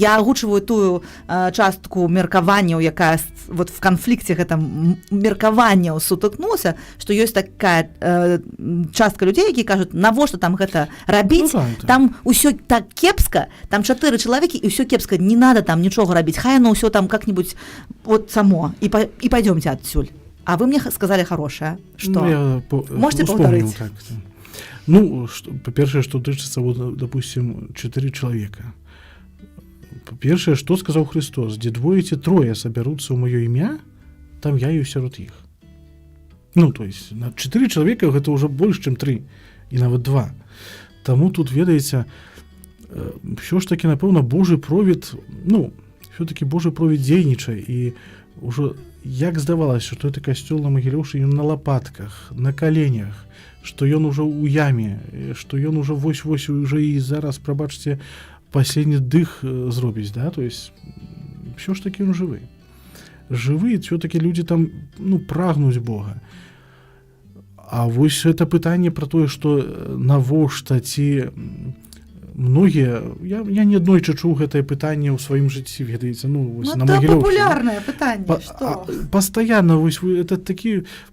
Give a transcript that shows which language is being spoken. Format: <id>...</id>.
<be>Я агучваю тую частку меркаванняў, якая вот в канфлікце гэта меркаванняў сутыкнулася, што ёсць такая частка людзей, які кажуць, навошта там гэта рабіць, там усё так кепска, там 4 чалавекі, і ўсё кепска,</be> <ru>не надо</ru> <be>там нічога рабіць, хай оно ўсё там</be> <ru>как-нибудь</ru> <be>вот само, і</be> <ru>пойдёмте</ru> <be>адсюль.</be> <ru>А вы мне сказали хорошее, что? Можете повторить?</ru> <be>Так. Ну, по-першае, што тычыцца, вот, допустим, 4 чалавека. Па-першае, што сказаў Христос? Дзе двое ці трое сабяруцца ў маё імя, там я і сярод іх. Ну, то есть, на 4 чалавека гэта ўжо больш, чым 3, і нават 2. Таму тут, ведаеце, ўсё ж такі, напэўна, Божы провід, ну, ўсё-такі Божы провід дзейнічае, і ўжо як здавалася, што гэта касцёл на Магілёўшчыне на лапатках, на каленях, што ён ужо ў яме, што ён ужо вось-вось уже і зараз, прабачце, пасенні дых зробіць, да, то есть ўсё ж такі ён жывы. Жывы, ўсё-такі людзі там, ну, прагнуць Бога. А вось гэта пытанне пра тое, што навошта ці многія, я не аднойчы чуў гэтае пытанне ў сваім жыцці, ведаеце, ну, вось, на Магілёўшчыне. Это папулярнае пытанне, што? Пастаянна, вось, это такі</be>